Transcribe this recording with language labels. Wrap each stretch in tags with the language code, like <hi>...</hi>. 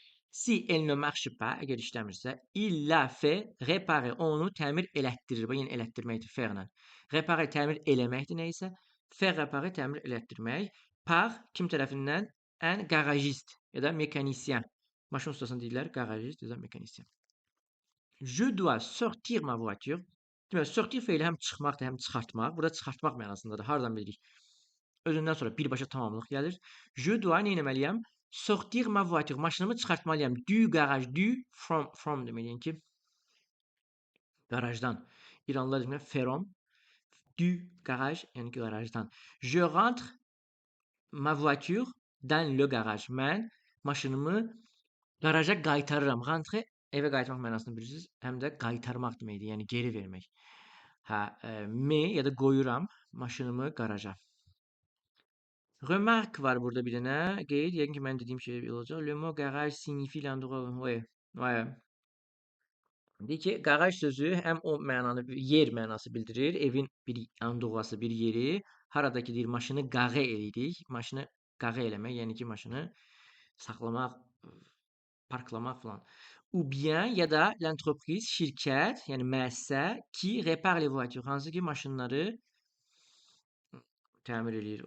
<fr>Si elle ne marche pas,</fr> <az>əgər işləmirsə,</az> <fr>il la fait réparer,</fr> <az>onu təmir elətdirir. Bu yəni elətdirməkdir, faire-lə. Réparer təmir eləməkdir nəysə,</az> <fr>faire réparer</fr> <az>təmir elətdirmək. Par kim tərəfindən?</az> <fr>Un garagiste ya da mécanicien.</fr> <az>Maşın ustasını deyirlər, garagiste ya da mécanicien.</az> <fr>Je dois sortir ma voiture.</fr> <az>Deməli, sortir feili həm çıxmaqdır, həm çıxartmaq. Burada çıxartmaq mənasındadır. Hardan bilirik? Özündən sonra birbaşa tamamlıq gəlir.</az> <fr>Je dois</fr> <az>nə etməliyəm?</az> <fr>Sortir ma voiture.</fr> <az>Maşınımı çıxartmalıyam.</az> <fr>Du garaj,</fr> <az>du from deməliyəm ki, garajdan. İranlılar deyirlər from.</az> <fr>Du garaj,</fr> <az>yəni ki, garajdan.</az> <fr>Je rentre ma voiture dans le garage.</fr> <az>Mən maşınımı garaja qaytarıram. Rentre evə qaytarmaq mənasını bilirsiniz. Həm də qaytarmaq deməkdir, yəni geri vermək. Hə, me ya da qoyuram maşınımı garaja. Remarque var burada bir dənə. Qeyd, yəqin ki, mən dediyim şey olacaq.</az> <fr>Le mot garage signifie l'endroit. Ouais, ouais.</fr> <az>Deyir ki, garaj sözü həm o mənanı, yer mənası bildirir. Evin bir endroası, bir yeri. Haradakı deyir, maşını qare eləyirik. Maşını qare eləmək, yəni ki, maşını saxlamaq, parklamaq falan. Ou bien ya da l'entreprise, şirkət, yəni müəssisə ki,</az> <fr>répare les voitures.</fr> <az>Hansı ki, maşınları təmir eləyir.</az>